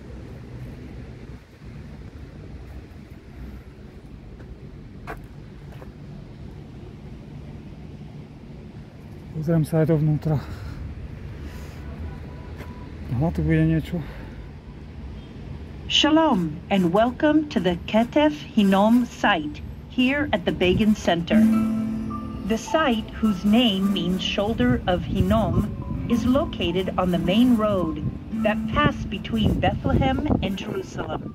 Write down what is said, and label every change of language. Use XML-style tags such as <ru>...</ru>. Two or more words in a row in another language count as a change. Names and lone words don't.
<sk>Pozriem sa aj dovnútra. Aha, tu bude niečo.</sk> <en>Shalom and welcome to the Ketef Hinnom site here at the Begun Center. The site, whose name means shoulder of Hinnom, is located on the main road that passed between Bethlehem and Jerusalem.</en>